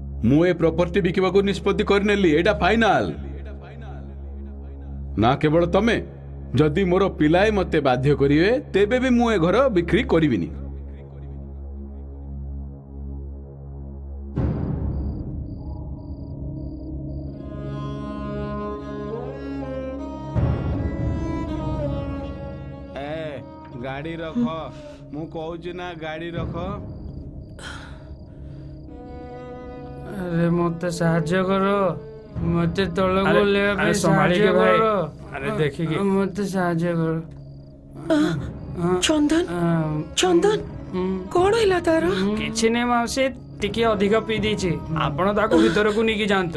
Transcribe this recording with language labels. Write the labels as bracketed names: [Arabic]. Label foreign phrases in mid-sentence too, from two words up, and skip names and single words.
[Odia] ମୁଁ ଏ ପ୍ରପର୍ଟି ବିକିବାକୁ ନିଷ୍ପତ୍ତି କରିନେଲି ଏଇଟା ଫାଇନାଲ ନା କେବଳ ତମେ ଯଦି ମୋର ପିଲାଏ ମତେ ବାଧ୍ୟ କରିବେ ତେବେ ବି ମୁଁ ଏ ଘର ବିକ୍ରି କରିବିନି ଗାଡି ରଖ ମୁଁ କହୁଛି ନା ଗାଡି ରଖ [Hindi] अरे मत [Odia] साहाଯ୍ୟ କର ମତେ ତଳକୁ [Hindi] अरे [Odia] ଓହ୍ଲେଇବା ପାଇଁ [Hindi] संभालिए [Odia] ସାହାଯ୍ୟ [Hindi] भाई [Odia] କର [Hindi] अरे देखिए [Odia] ମତେ ସାହାଯ୍ୟ କର ଚନ୍ଦନ ଚନ୍ଦନ କଣ ହେଲା ତାର କିଛି ନାହିଁ ମାଉସୀ ଟିକେ ଅଧିକ ପିଇ ଦେଇଛି ଆପଣ ତାକୁ ଭିତରକୁ ନେଇକି ଯାଆନ୍ତୁ